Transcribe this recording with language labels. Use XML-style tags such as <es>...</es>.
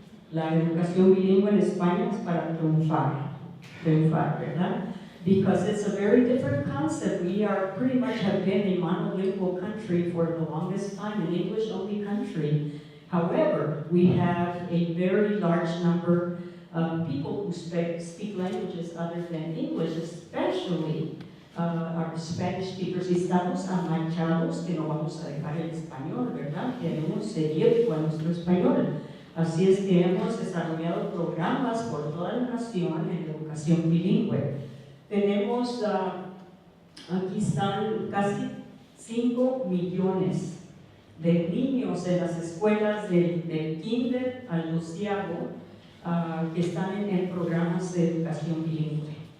<es>La educación bilingüe en España es para triunfar, ¿verdad?</es> <en>Because it's a very different concept. We are pretty much have been a monolingual country for the longest time, an English-only country. However, we have a very large number of people who speak languages other than English, especially our Spanish speakers.</en> <es>Estamos amanchados que no vamos a dejar el español, ¿verdad? Queremos seguir con nuestro español. Así es que hemos desarrollado programas por toda la nación en educación bilingüe. Tenemos, aquí están casi 5 millones de niños en las escuelas del kinder al 12º que están en programas de educación bilingüe.</es>